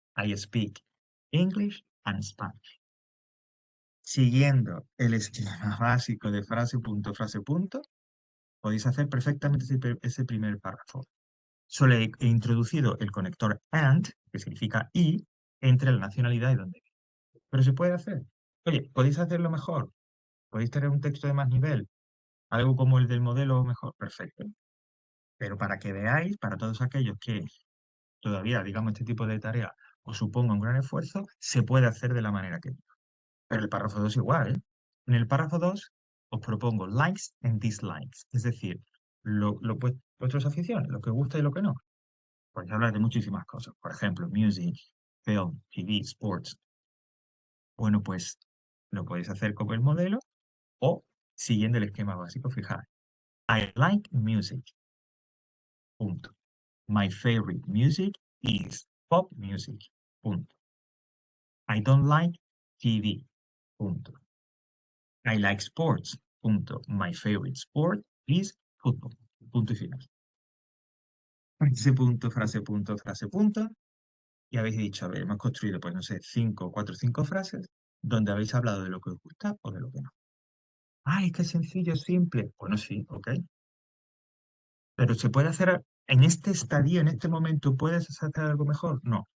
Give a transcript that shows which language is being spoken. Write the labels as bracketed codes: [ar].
[en] I speak English and Spanish. [es] Siguiendo el esquema básico de frase, punto, podéis hacer perfectamente ese primer párrafo. Solo he introducido el conector AND, que significa y, entre la nacionalidad y donde vive. Pero se puede hacer. Oye, ¿podéis hacerlo mejor? ¿Podéis tener un texto de más nivel? Algo como el del modelo mejor, perfecto. Pero para que veáis, para todos aquellos que todavía, digamos, este tipo de tarea os suponga un gran esfuerzo, se puede hacer de la manera que digo. Pero el párrafo 2 igual, ¿eh? En el párrafo 2 os propongo [en] likes and dislikes, [es] es decir, vuestras aficiones, lo que gusta y lo que no. Podéis hablar de muchísimas cosas, por ejemplo, [en] music, film, TV, sports. [es] Bueno, pues lo podéis hacer como el modelo o siguiendo el esquema básico. Fijaos, [en] I like music. [es] Punto. [en] My favorite music is pop music. [es] Punto. [en] I don't like TV. Punto. I like sports. Punto. My favorite sport is football. [es] Punto y final. Frase, punto. Y habéis dicho, a ver, hemos construido, pues no sé, 5 donde habéis hablado de lo que os gusta o de lo que no. Ah, es que es sencillo, es simple. Bueno, sí, ok. Pero ¿se puede hacer en este estadio, en este momento, puedes hacer algo mejor? No.